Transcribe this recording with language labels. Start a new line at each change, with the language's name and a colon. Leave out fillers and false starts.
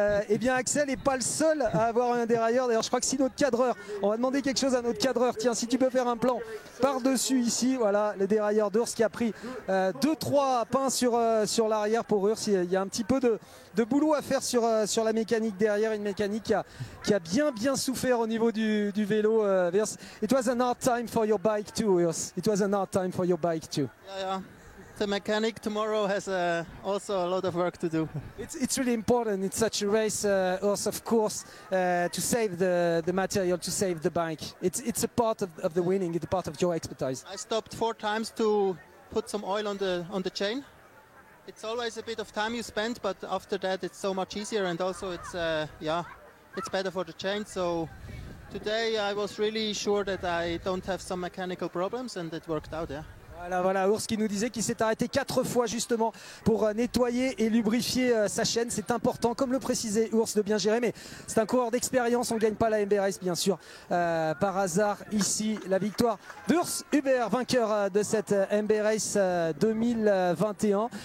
French: Et bien Axel n'est pas le seul à avoir un dérailleur. D'ailleurs, je crois que si notre cadreur, on va demander quelque chose à notre cadreur. Tiens, si tu peux faire un plan par-dessus ici, voilà, le dérailleur d'Urs qui a pris 2-3 pains sur l'arrière pour Urs. Il y a un petit peu de boulot à faire sur la mécanique derrière, une mécanique qui a bien souffert au niveau du vélo. Urs.
English: It was an hard time for your bike too, Urs. It was an hard time for your bike too. Yeah. The mechanic tomorrow has also a lot of work to do. It's really important in such a race, Urs, of course, to save the material, to save the bike. It's a part of the winning, it's a part of your expertise. I stopped 4 times to put some oil on the chain. It's always a bit of time you spend, but after that it's so much easier, and also it's better for the chain. So today I was really sure that I don't have some mechanical problems, and it worked out. Yeah.
French: Voilà, Urs qui nous disait qu'il s'est arrêté 4 fois justement pour nettoyer et lubrifier sa chaîne. C'est important, comme le précisait Urs, de bien gérer, mais c'est un coureur d'expérience. On ne gagne pas la MB Race bien sûr par hasard. Ici, la victoire d'Urs Hubert, vainqueur de cette MB Race 2021.